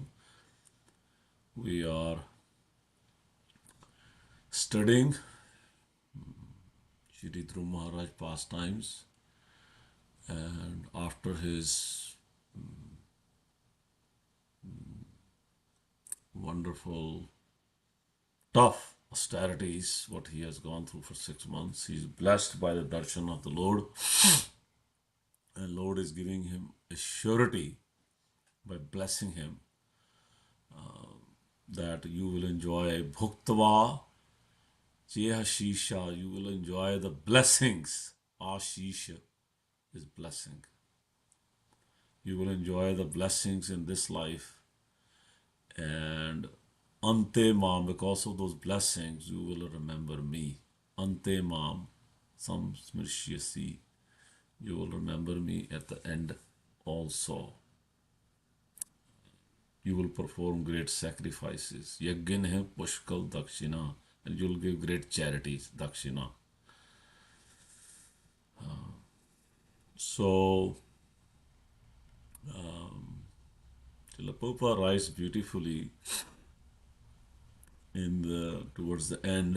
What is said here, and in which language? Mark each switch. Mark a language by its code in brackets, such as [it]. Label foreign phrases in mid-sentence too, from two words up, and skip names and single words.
[en] We are studying Shri Dhruv Maharaj pastimes, and after his wonderful, tough austerities, what he has gone through for 6 months, he is blessed by the darshan of the Lord, and Lord is giving him a surety by blessing him that you will enjoy [sa] भुक्त्वा चेह आशिषः, [en] you will enjoy the blessings. Ashisha is blessing. You will enjoy the blessings in this life, and [sa] अन्ते मां, [en] because of those blessings you will remember me. [sa] अन्ते मां संस्मरिष्यसि, [en] you will remember me at the end also. You will perform great sacrifices. [sa] यज्ञैः पुष्कल दक्षिणा, [en] and you will give great charities, dakshina. So, Srila Prabhupada writes beautifully towards the end.